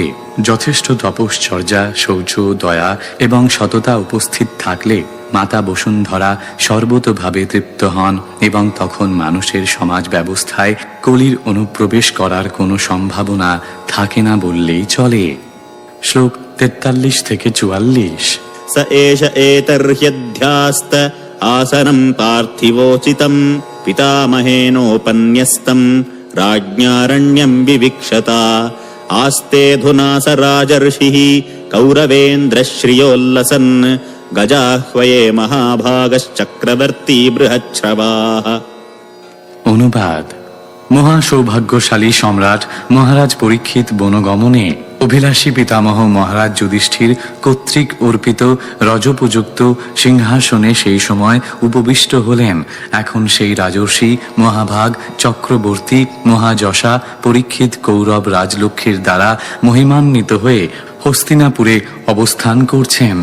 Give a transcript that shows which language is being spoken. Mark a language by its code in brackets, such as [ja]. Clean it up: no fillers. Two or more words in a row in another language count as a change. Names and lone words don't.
[bn] যথেষ্ট তপশ্চর্যা, শৌচ, দয়া এবং সততা উপস্থিত থাকলে মাতা বসুন্ধরা সর্বতোভাবে তৃপ্ত হন এবং তখন মানুষের সমাজ ব্যবস্থায় কলির অনুপ্রবেশ করার কোনো সম্ভাবনা থাকে না বললেই চলে। শ্লোক 43 থেকে 44। [sa] स एष एतर्ह्यध्यास्त आसनं पार्थिवोचितं पितामहेनोपन्यस्तं राज्ञारण्यं विविक्षता आस्तेऽधुना स राजर्षिः कौरवेन्द्रश्रियोल्लसन् गजाह्वये महाभागश्चक्रवर्ती बृहच्छ्रवाः। [bn] অনুবাদ: মহা সৌভাগ্যশালী সম্রাট মহারাজ পরীক্ষিত বনগমনে অভিলাষী পিতামহ মহারাজ যুধিষ্ঠির কর্তৃক অর্পিত রজোপযুক্ত সিংহাসনে সেই সময় উপবিষ্ট হলেন। এখন সেই রাজর্ষি মহাভাগ চক্রবর্তী মহাযশা পরীক্ষিত কৌরব রাজলক্ষ্মীর দ্বারা মহিমান্বিত হয়ে হস্তিনাপুরে অবস্থান করছেন।